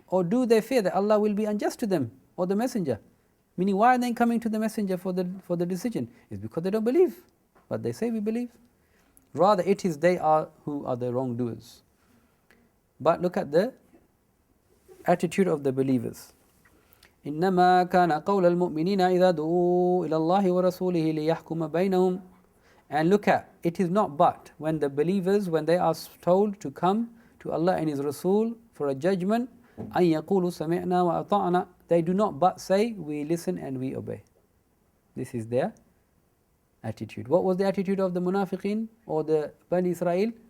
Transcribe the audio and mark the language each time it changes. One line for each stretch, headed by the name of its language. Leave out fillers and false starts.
English: Or do they fear that Allah will be unjust to them or the messenger? Meaning, why are they coming to the messenger for the decision? It's because they don't believe. But they say we believe. Rather, it is they are who are the wrongdoers. But look at the attitude of the believers.
Arabic: إنما كان قول المؤمنين إذا دعوا إلى الله ورسوله ليحكم بينهم.
English: And look at, it is not but when the believers, when they are told to come to Allah and His Rasul for a judgment,
Arabic: أن يقولوا سمعنا وأطعنا.
English: They do not but say, we listen and we obey. This is their attitude. What was the attitude of the munafiqeen or the Bani Israel?